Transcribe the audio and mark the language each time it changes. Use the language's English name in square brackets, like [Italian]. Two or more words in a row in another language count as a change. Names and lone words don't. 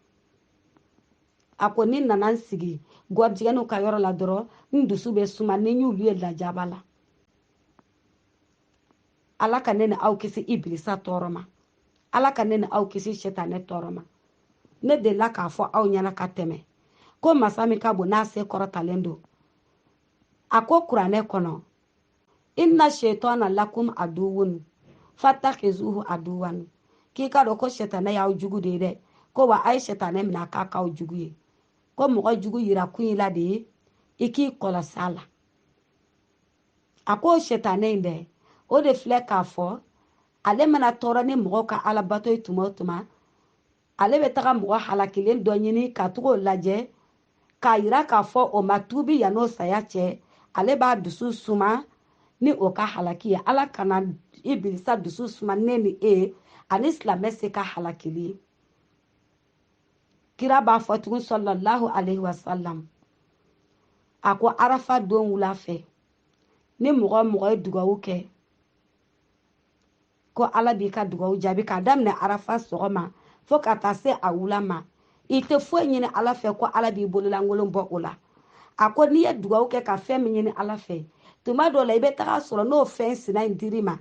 [Bambara] a ko ni nana n sigi gɔrijigɛniw ka yɔrɔ la dɔrɔn n dusu bɛ suma ni n y'olu ye lajaba la ala ka ne ni aw kisi Ibilisa tɔɔrɔ ma ala ka ne ni aw kisi setanɛ tɔɔrɔ ma ne delila k'a fɔ aw ɲɛna ka tɛmɛ ko masa min ka bon n'a se kɔrɔtalen don a ko kuranɛ kɔnɔ [Arabic] إن الشيطان لكم عدو فاتخذوه عدوا [Bambara] k'i ka dɔn ko setanɛ y'aw jugu de ye dɛ ko wa a ye setanɛ minɛ k'a k'aw jugu ye ko mɔgɔ jugu yira kun yi la de ye i k'i kɔlɔsi a la a ko setanɛ in dɛ o de filɛ k'a fɔ ale mana tɔɔrɔ ni mɔgɔw ka alabato ye tuma o tuma ale bɛ taga mɔgɔ halakilen dɔ ɲini ka tugu o lajɛ k'a yira k'a fɔ o ma tuubi yan'o saya cɛ ale b'a dusu suma ni o ka halaki ye ala kana Ibilisa dusu suma ne ni e ani silamɛ se ka halakili ye kira b'a fɔ tugun [Arabic] صلى الله عليه وسلم [Bambara] a ko arafa don wula fɛ ni mɔgɔ ye dugawu kɛ ko ala b'i ka dugawu jaabi k'a daminɛ arafa sɔgɔma fo ka taa se a wula ma i tɛ foyi ɲini ala fɛ ko ala b'i bololankolon bɔ o la a ko n'i ye dugawu kɛ ka fɛn min ɲini ala fɛ tuma dɔw la i bɛ taga sɔrɔ n'o fɛn sina in dir'i ma